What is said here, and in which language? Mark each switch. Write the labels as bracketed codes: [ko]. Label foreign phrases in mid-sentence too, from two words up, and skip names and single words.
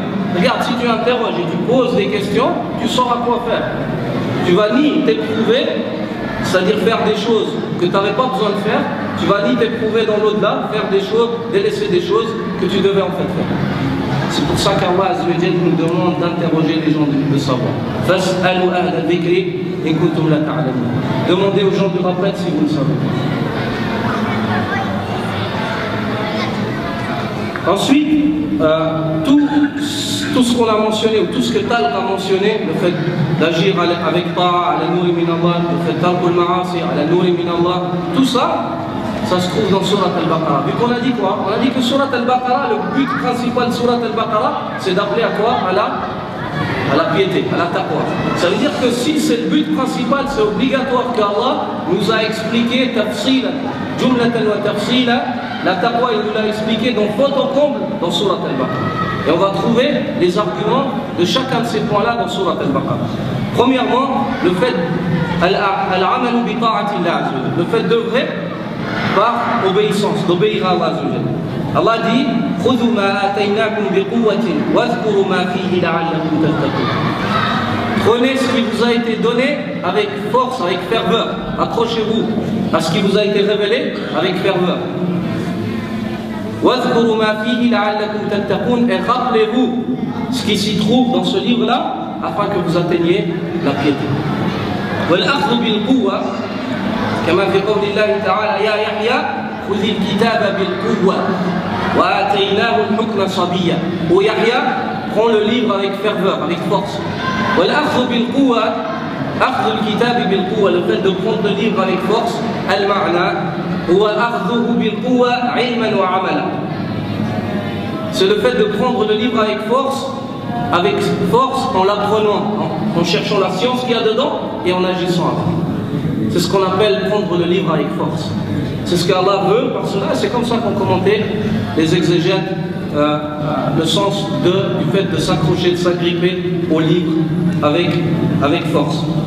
[fr] Regarde, si tu interroges et tu poses des questions, tu sauras quoi faire. Tu vas ni t'éprouver, c'est-à-dire faire des choses que tu n'avais pas besoin de faire, tu vas ni t'éprouver dans l'au-delà, faire des choses, délaisser des choses que tu devais en fait faire. C'est pour ça qu'Allah [ar] عز وجل [fr] nous demande d'interroger les gens de savoir. [ar] فاسألوا أهل الذكر إن كنتم لا تعلمون. [fr] Demandez aux gens du rappel si vous le savez. Ensuite, tout tout ce qu'on a mentionné, ou tout ce que Talq a mentionné, le fait d'agir avec ta'a, [ar] على نور من الله, [fr] le fait [ar] ترك المعاصي على نور من الله, [fr] tout ça, ça se trouve dans Surat Al-Baqarah. Vu qu'on a dit quoi? On a dit que Surat Al-Baqarah, le but principal de Surat Al-Baqarah, c'est d'appeler à quoi? À la piété, à la taqwa. Ça veut dire que si c'est le but principal, c'est obligatoire qu'Allah nous a expliqué [ar] تفصيلا جملة وتفصيلا, [fr] la taqwa, il nous l'a expliqué dans fond au comble dans Surat Al-Baqarah. Et on va trouver les arguments de chacun de ces points-là dans Surat Al-Baqarah. Premièrement, le fait [ar] العمل بطاعة الله, [fr] le fait d'œuvrer par obéissance, d'obéir à Allah. [ar] Allah dit خذوا ما آتيناكم بقوة واذكروا ما فيه لعلكم تتقون. [fr] Prenez ce qui vous a été donné avec force, avec ferveur. Accrochez-vous à ce qui vous a été révélé avec ferveur. [ar] وَاذْكُرُوا مَا فِيهِ لَعَلَّكُمْ تَتَّقُونَ. [fr] Et rappelez-vous ce qui s'y trouve dans ce livre-là, afin que vous atteigniez la piété. [ar] وَالْأَخْذُ بِالْقُوَّةِ كما في قول الله تعالى يا يحيى خذ الكتاب بالقوة وآتيناه الحكم صبيا. [fr] Ô Yahya, prends le livre avec ferveur, avec force. [ar] وَالْأَخْذُ بِالْقُوَّةِ أخذ الكتاب بالقوة, [fr] le fait de prendre le livre avec force, [ar] المعنى هو أخذه بالقوة علما وعملا. [fr] C'est le fait de prendre le livre avec force en l'apprenant, en cherchant la science qu'il y a dedans et en agissant avec. C'est ce qu'on appelle prendre le livre avec force. C'est ce qu'Allah veut par cela, c'est comme ça qu'ont commenté les exégètes le sens du fait de s'accrocher, de s'agripper au livre avec force.